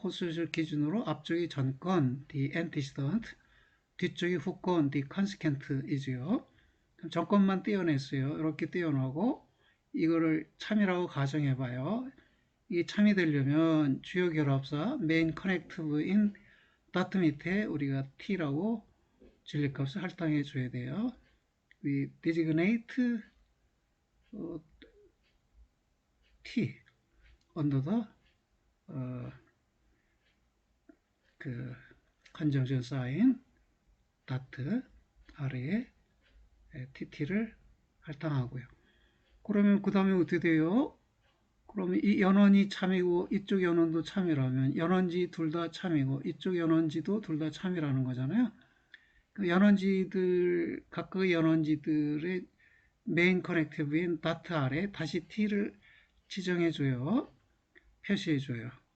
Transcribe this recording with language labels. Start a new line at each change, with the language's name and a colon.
Korean: 호수슈 기준으로 앞쪽이 전건, the antecedent, 뒤쪽이 후건, the consequent이지요. 전건만 떼어냈어요. 이렇게 떼어놓고 이거를 참이라고 가정해봐요. 이게 참이 되려면 주요 결합사 main connective인 dot 밑에 우리가 t라고 진리값을 할당해 줘야 돼요.
English: We designate t under the 그 conjunction sign dot
Korean: 아래에 tt를 할당하고요. 그러면 그 다음에 어떻게 돼요? 그러면 이 연원이 참이고 이쪽 연원도 참이라면 연원지 둘 다 참이고 이쪽 연원지도 둘 다 참이라는 거잖아요. 그 연원지들 각각의 연원지들의 메인 커넥티브인 다트 아래 다시 t를 지정해줘요. 표시해줘요.